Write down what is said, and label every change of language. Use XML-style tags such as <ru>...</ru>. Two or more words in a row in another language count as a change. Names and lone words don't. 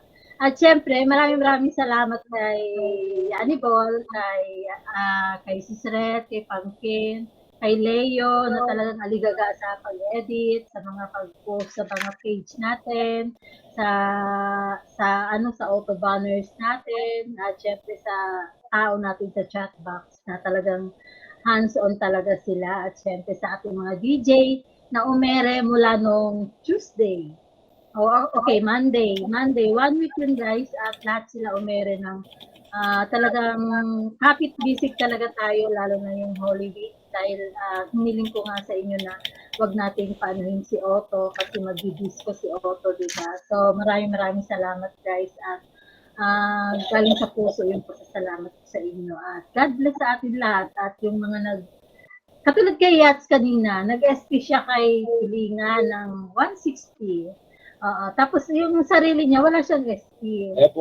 <tl>At syempre, maraming salamat kay Yanibol, kay Sisret, kay Pangkin, kay Leo, na talagang aligaga sa pag-edit, sa mga pag-post sa mga page natin, sa</tl> <en>auto banners</en> <tl>natin, at syempre sa tao natin sa</tl> <en>chat box,</en> <tl>na talagang hands-on talaga sila, at syempre sa ating mga DJ na umere mula nung Tuesday.</tl> <en>Okay, Monday.</en> <tl>1 week yun, guys, at lahat sila umere ng talagang kapit bisig talaga tayo, lalo na yung Holy Week, dahil hiniling ko nga sa inyo na wag nating paanuhin si Otto kasi magdi-disco si Otto, diba? So, maraming salamat, guys, at galing sa puso yung pasasalamat ko sa inyo. At</tl> <en>God bless</en> <tl>sa atin lahat, at yung mga katulad kay Yats kanina, nag-SP siya kay Pilinga ng 160. Tapos yung sarili niya, wala siyang SP.</tl>